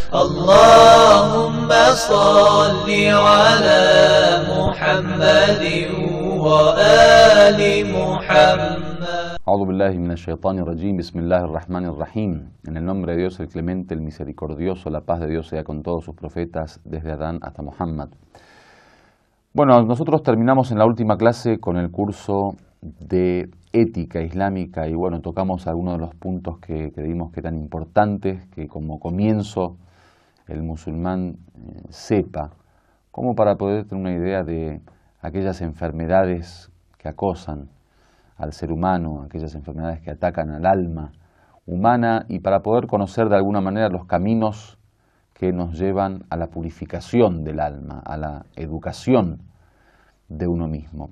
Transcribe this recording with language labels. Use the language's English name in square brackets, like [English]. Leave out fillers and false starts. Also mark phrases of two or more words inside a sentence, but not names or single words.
[Arabic] اللهم صل على محمد وآل محمد. أعوذ بالله من الشيطان الرجيم، بسم الله الرحمن الرحيم. [Spanish] En el nombre de Dios, el clemente, el misericordioso, la paz de Dios sea con todos sus profetas, desde Adán hasta Muhammad. Bueno, nosotros terminamos en la última clase con el curso de ética islámica y bueno, tocamos algunos de los puntos que creímos que eran importantes, que como comienzo el musulmán sepa, como para poder tener una idea de aquellas enfermedades que acosan al ser humano, aquellas enfermedades que atacan al alma humana y para poder conocer de alguna manera los caminos que nos llevan a la purificación del alma, a la educación de uno mismo.